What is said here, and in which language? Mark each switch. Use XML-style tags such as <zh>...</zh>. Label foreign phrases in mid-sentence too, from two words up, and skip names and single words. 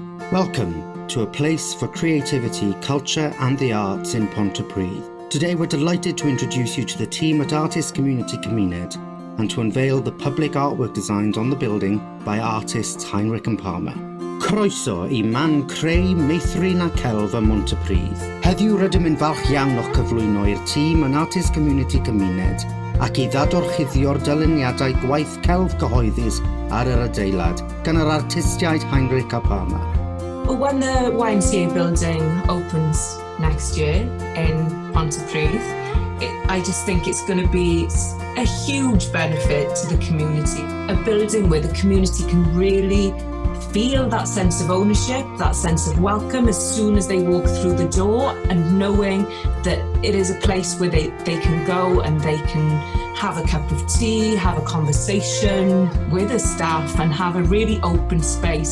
<en>Welcome to a place for creativity, culture and the arts in Pontypridd. Today we're delighted to introduce you to the team at Artist Community Cymuned and to unveil the public artwork designs on the building by artists Heinrich and Palmer.</en> <cy>Croeso I man creu meithrin a celf ym Pontypridd. Heddiw rydym yn falch iawn o'ch cyflwyno i'r tîm yn Artist Community Cymuned ac I ddadorchuddio'r dyluniadau gwaith celf cyhoeddus ar yr adeilad gan yr artistiaid Heinrich a Palmer.</cy> <en>When the YMCA building opens next year in Pontypridd, I just think it's going to be a huge benefit to the community. A building where the community can really feel that sense of ownership, that sense of welcome as soon as they walk through the door, and knowing that it is a place where they can go and they can have a cup of tea, have a conversation with the staff and have a really open space.</en>